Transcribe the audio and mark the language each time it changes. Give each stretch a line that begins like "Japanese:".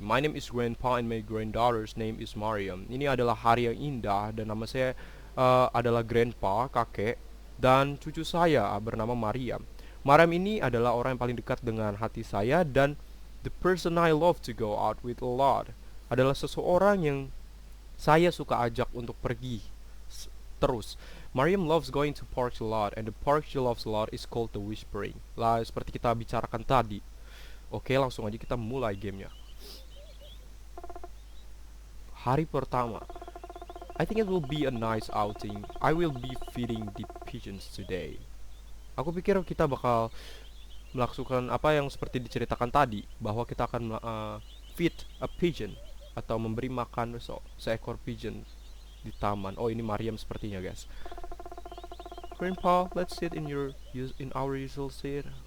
English: My name is Grandpa and my granddaughter's name is Maryam.
Indonesian: Ini adalah hari yang indah dan nama saya adalah Grandpa, kakek, dan cucu saya bernama Maryam. Maryam ini adalah orang yang paling dekat dengan hati saya, dan
English: the person I love to go out with a lot.
Indonesian: Adalah seseorang yang saya suka ajak untuk pergi terus.
English: Maryam loves going to parks a lot, and the park she loves a lot is called the Whispering.
Indonesian: Lah, seperti kita bicarakan tadi. Oke, langsung aja kita mulai gamenya. Hari pertama.
English: I think it will be a nice outing. I will be feeding the pigeons today.
Indonesian: Aku pikir kita bakal melakukan apa yang seperti diceritakan tadi, bahwa kita akan
English: feed a pigeon
Indonesian: atau memberi makan seekor pigeon di taman. Oh, ini Maryam sepertinya, guys.
English: Grandpa, let's sit in our usual seat.